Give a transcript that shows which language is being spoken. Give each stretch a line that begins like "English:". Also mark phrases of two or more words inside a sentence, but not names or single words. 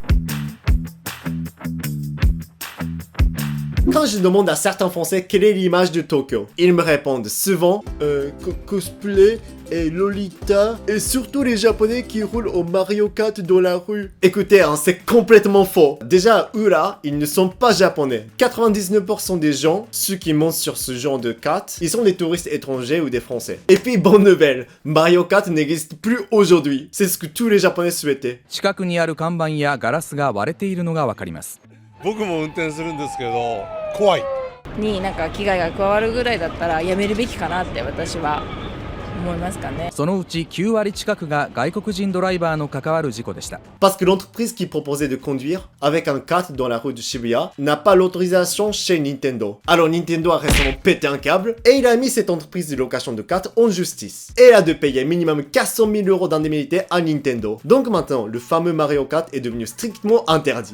French: Quand je demande à certains Français quelle est l'image de Tokyo, ils me répondent souvent cosplay et Lolita et surtout les Japonais qui roulent au Mario Kart dans la rue. Écoutez, hein, c'est complètement faux. Déjà, à Ura, ils ne sont pas japonais. 99% des gens, ceux qui montent sur ce genre de kart, ils sont des touristes étrangers ou des Français. Et puis, bonne nouvelle, Mario Kart n'existe plus aujourd'hui. C'est ce que tous les Japonais souhaitaient.
Japanese: 近くにある看板やガラスが割れているのがわかります。僕も運転するんですけど怖いになんか危害が加わるぐらいだったらやめるべきかなって私は思いますかね。そのうち9割近くが外国人ドライバーの関わる事故でした。
French: Parce que l'entreprise qui proposait de conduire avec un kart dans la rue de Shibuya n'a pas l'autorisation chez Nintendo. Alors Nintendo a récemment pété un câble et il a mis cette entreprise de location de kart en justice. Et elle a de payer minimum 400 000 € d'indemnité à Nintendo. Donc maintenant, le fameux Mario Kart est devenu strictement interdit.